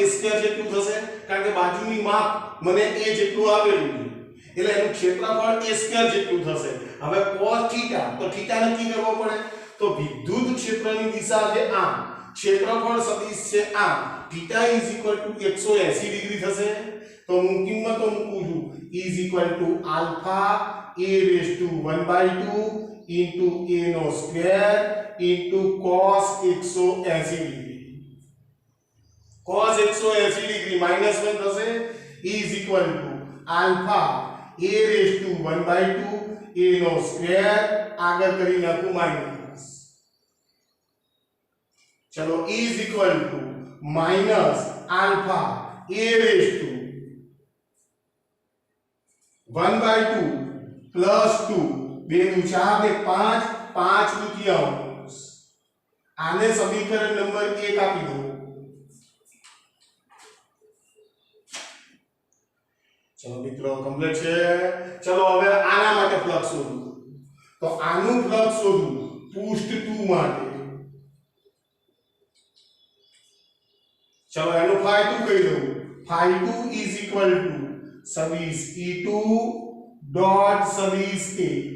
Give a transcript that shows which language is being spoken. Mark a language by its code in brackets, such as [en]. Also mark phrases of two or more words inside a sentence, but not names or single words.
[gu] સ્ક્વેર જેટલું થશે કારણ કે બાજુની માપ મને a જેટલું આપેલું છે એટલે એનું ક્ષેત્રફળ a સ્ક્વેર જેટલું થશે હવે cos θ તો θ નક્કી કરવો પડે તો વિદ્યુત ક્ષેત્રની દિશા છે આમ ક્ષેત્રફળ સદિશ છે આમ θ 180 ડિગ્રી થશે તો હું કિંમતો મૂકું છું આલ્ફા a [en] raised to 1/2 into [gu] a નો સ્ક્વેર [en] into cos [gu] 180 ડિગ્રી cos 180 ડિગ્રી -1 થશે આલ્ફા a [en] raised to [gu] 1/2 a નો સ્ક્વેર આગળ કરી નાખું માઈનસ ચલો આલ્ફા a raised to 1/2 plus 2 2 દુ 4 ને 5 5 દુતિયાંશ આને સમીકરણ નંબર 1 આપી દો ચલો મિત્રો કમ્પ્લીટ છે ચલો હવે આના માટે ફ્લક્સ શોધવું તો આનું ફ્લક્સ શોધવું પૃષ્ઠ 2 માટે ચલો એનું φ2 કહી દઉં φ2 સદિશ E2 dot સદિશ A